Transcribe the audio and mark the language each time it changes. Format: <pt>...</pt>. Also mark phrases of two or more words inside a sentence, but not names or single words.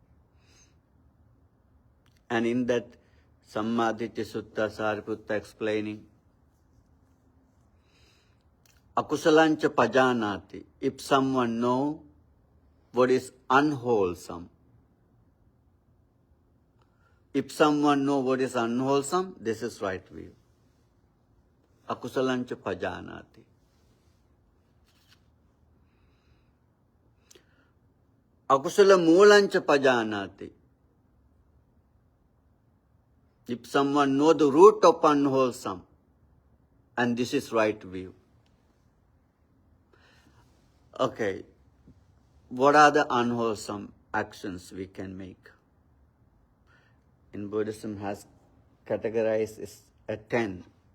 <en>And in that Sammaditthi Sutta, Sariputta explaining,</en> <pi>Akusalancha pajanati,</pi> <en>if someone know what is unwholesome. If someone know what is unwholesome, this is right view.</en> <pi>Akusalancha pajanati. Akusala moolancha pajanati.</pi> <en>If someone know the root of unwholesome, and this is right view. Okay, what are the unwholesome actions we can make? In Buddhism has categorized as a 10.</en>